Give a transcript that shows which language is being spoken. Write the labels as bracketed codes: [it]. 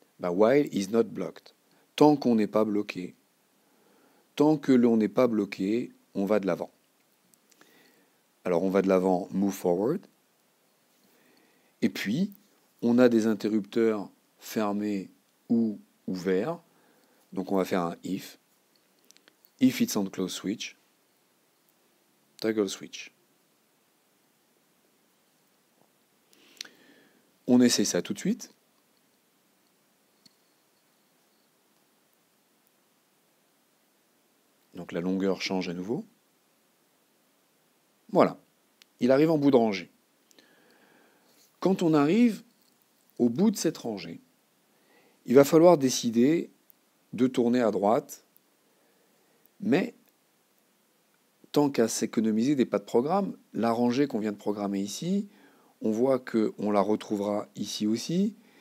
[en] While is not blocked. [fr] Tant qu'on n'est pas bloqué, tant que l'on n'est pas bloqué, on va de l'avant. Alors on va de l'avant, [en] move forward. [fr] Et puis, on a des interrupteurs fermés ou ouverts. Donc on va faire un if. [en] If it's on close switch, toggle switch. [fr] On essaie ça tout de suite. Donc la longueur change à nouveau. Voilà. Il arrive en bout de rangée. Quand on arrive au bout de cette rangée, il va falloir décider de tourner à droite, mais tant qu'à s'économiser des pas de programme, la rangée qu'on vient de programmer ici, on voit qu'on la retrouvera ici aussi.